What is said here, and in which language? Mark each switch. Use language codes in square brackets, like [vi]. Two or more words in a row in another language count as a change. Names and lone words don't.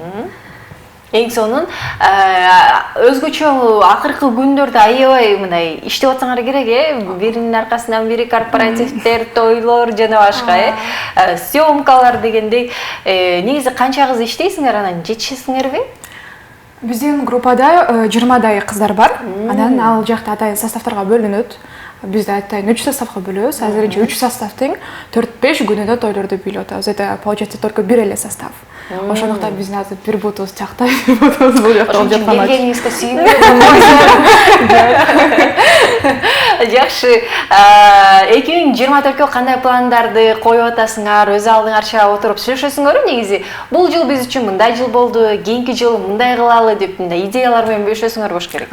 [ky] Эң сонун, өзгөчө акыркы күндөрдө аябай мындай иштеп атсаңар керек, биринин аркасынан бири корпоративдер, тойлор жана башка, съемкалар дегендей. Негизи канча кыз иштейсиңер, анан жетишесиңерби? Биздин группада 20дай кыздар бар. Анан ал жакта атайын составтарга бөлүнөт. Бизде атайын 3 составга бөлөбүз. Азырынча 3 составдын 4-5 күнүндө тойлорду бийлеп атабыз. [ru] Это получается только [ky] бир эле состав. Ошондуктан биздин азыр бир бутубуз чактай, бир бутубуз бул жакта болуп жаткан. Келгениңизге сүйүнүп Жакшы. 2024-кө кандай пландарды коюп атасыңар? Өз алдыңарча отуруп сүйлөшөсүңөрбү негизи? Бул жыл биз үчүн мындай жыл болду, кийинки жыл мындай кылалы деп мындай идеялар менен бөлүшөсүңөр болуш керек.